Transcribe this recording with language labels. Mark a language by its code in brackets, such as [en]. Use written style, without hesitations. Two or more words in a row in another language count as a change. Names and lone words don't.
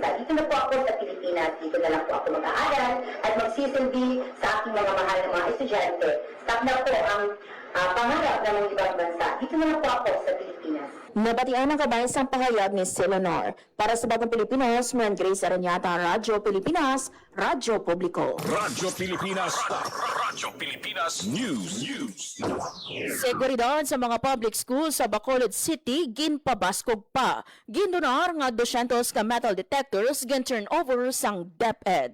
[tl] Dito na po ako sa Pilipinas. Dito na lang po ako mag-aaral at magsisilbi sa aking mga mahal na mga estudyante. Stop na po ang pangarap ng mga ibang bansa. Dito na lang po ako sa Pilipinas. [hil] Nabatian ng kabaysang pahayag ni Silonor. Para sa Bagong Pilipinas, Maran Grace Aranyata, Radyo Pilipinas, Radyo Publiko. Radyo Pilipinas. Radyo Pilipinas News. Seguridad sa mga [en] public schools [hil] sa Bacolod City, ginpabaskog pa. Gindonar nga 200 ka [en] metal detectors [hil] gin-turn over sang DepEd.